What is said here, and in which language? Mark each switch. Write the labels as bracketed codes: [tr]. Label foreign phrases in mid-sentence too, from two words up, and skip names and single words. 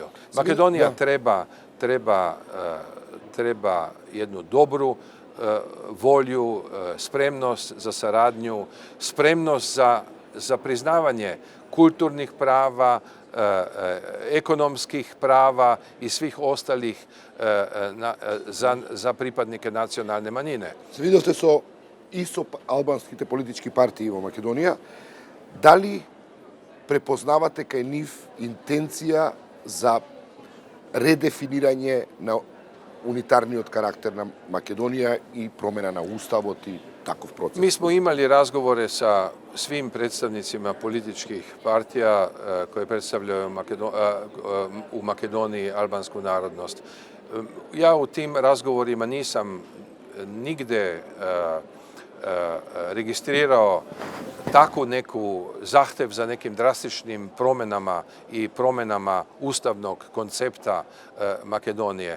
[hr] Makedonija treba jednu dobru volju, spremnost za saradnju, spremnost za priznavanje kulturnih prava, ekonomskih prava i svih ostalih za pripadnike nacionalne manjine. [mk] Се видовте и со албанските политички партии во Македонија. Дали препознавате кај нив интенција за редефинирање на унитарниот карактер на Македонија и промена на уставот и таков процес? [hr] Mi smo imali razgovore sa svim predstavnicima političkih partija koje predstavljaju u Makedoniji albansku narodnost. Ja u tim razgovorima nisam nigde registrirao takvu neku zahtev za nekim drastičnim promjenama i promjenama ustavnog koncepta Makedonije.